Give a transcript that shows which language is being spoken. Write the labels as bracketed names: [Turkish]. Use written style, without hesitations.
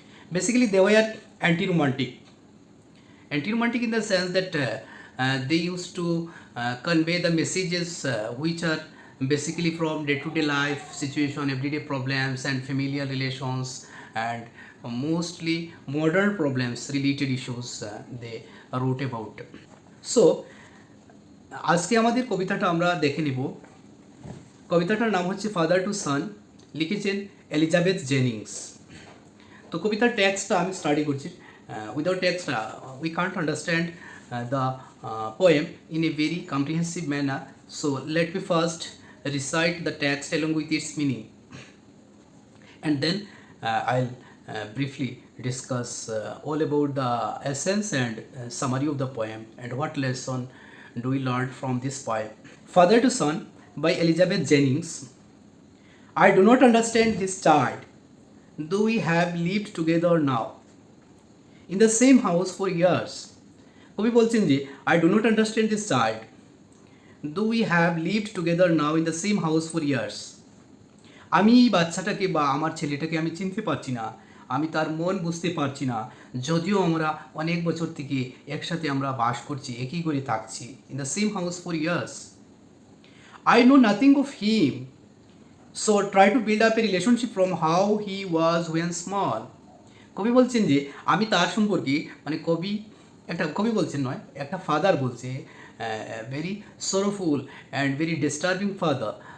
[English] Basically, they were anti-romantic. Anti-romantic in the sense that they used to convey the messages which are basically from day-to-day life situation, everyday problems and familial relations, and mostly modern problems related issues they wrote about. [Bangla] So আজকে আমাদের কবিতাটা আমরা দেখে নিব। কবিতাটার নাম হচ্ছে father to সান, লিখেছেন Elizabeth Jennings. তো কবিতার টেক্সটটা আমি স্টাডি করছি। [English] Without text we can't understand the poem in a very comprehensive manner. So let me first recite the text along with its meaning, and then I'll briefly discuss all about the essence and summary of the poem and what lesson do we learn from this poem. Father to Son by Elizabeth Jennings. I do not understand this child, though we have lived together now in the same house for years. [Bangla] কবি বলছেন যে [English] I do not understand this child, though we have lived together now in the same house for years. [Bangla] আমি এই বাচ্চাটাকে বা আমার ছেলেটাকে আমি চিনতে পারছি না, আমি তার মন বুঝতে পারছি না, যদিও আমরা অনেক বছর থেকে একসাথে আমরা বাস করছি, একই করে থাকছি, [English] in the same house for years. I know nothing of him, so try to build up a relationship from how he was when small. [Bangla] কবি বলছেন যে আমি তার সম্পর্কে মানে কবি বলছেন নয়, একটা ফাদার বলছে, [English] Very sorrowful and very disturbing father.